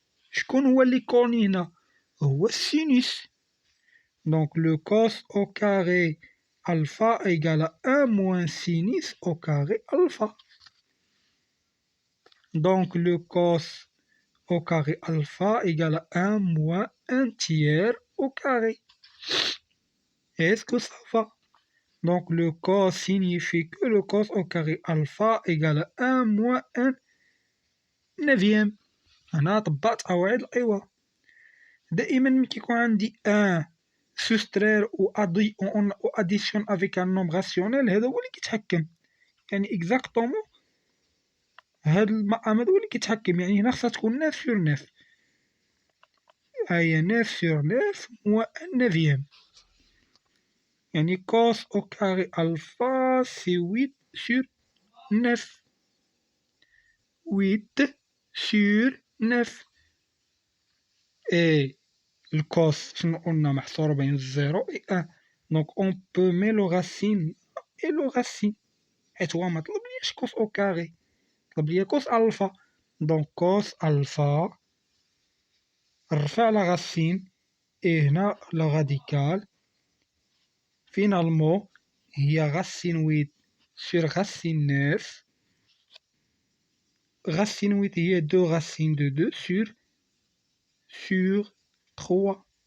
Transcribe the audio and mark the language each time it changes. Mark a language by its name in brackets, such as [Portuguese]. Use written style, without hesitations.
[Arabic] شكون هو اللي كوني هنا؟ هو السينوس. [French] دونك لو كوس au carré alpha égale à 1 moins sinus au carré alpha. Donc le cos au carré alpha égale à 1 moins 1 tiers au carré. Est-ce que ça va? Donc le cos signifie que le cos au carré alpha égale à 1 moins 1 neuvième. [Arabic] أنا طبقت قواعد الأيوا. دائما ملي كيكون عندي 1 [French] soustraire ou addition avec un nombre rationnel [Arabic] هذا هو اللي كيتحكم. يعني اكزاكتومون هاد المقام هذا هو اللي كيتحكم. يعني هنا خصها تكون [French] 9 sur 9. [Arabic] هاهي [French] 9 sur 9 moins 1 neuvième. يعني cos au carré alpha c'est 8 sur 9. 8 sur 9. Et le cos [Arabic] شنو قلنا محصور بين 0 و 1. [French] Donc on peut mettre le racine et le racine. [Arabic] حيت هو مطلوبليش [French] cos au carré، [Arabic] طلب ليا cos alpha. [French] Donc cos alpha [Arabic] نرفع [French] la racine et [Arabic] هنا [French] le radical. Finalement [Arabic] هي [French] racine 8 sur racine 9. Racine 8 هي 2 racines de 2 sur 3.